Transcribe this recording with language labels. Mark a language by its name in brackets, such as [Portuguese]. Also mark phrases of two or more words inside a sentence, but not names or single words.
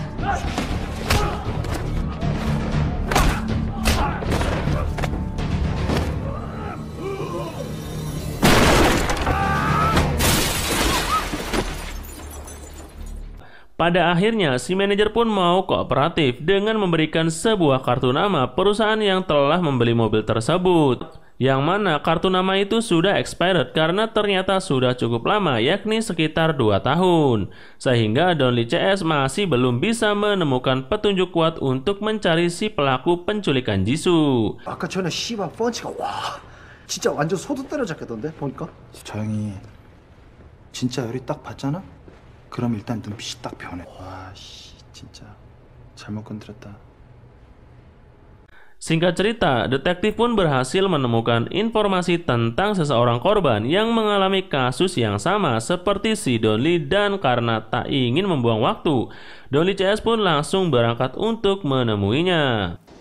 [Indonesian] Pada akhirnya, si manajer pun mau kooperatif dengan memberikan sebuah kartu nama perusahaan yang telah membeli mobil tersebut. Yang mana kartu nama itu sudah expired karena ternyata sudah cukup lama, yakni sekitar 2 tahun. Sehingga Donly CS masih belum bisa menemukan petunjuk kuat untuk mencari si pelaku penculikan Jisoo. [Korean] 아까 전에 씨발 펀치가 와 진짜 완전 소도 때려잡겠던데 보니까. 조용히. 진짜 열이 딱 받잖아? 그럼 일단 눈빛이 딱 변해. 와, 씨, 진짜 잘못 건드렸다. [Indonesian] Singkat cerita, detektif pun berhasil menemukan informasi tentang seseorang korban yang mengalami kasus yang sama seperti si Donly, dan karena tak ingin membuang waktu, Donly CS pun langsung berangkat untuk menemuinya.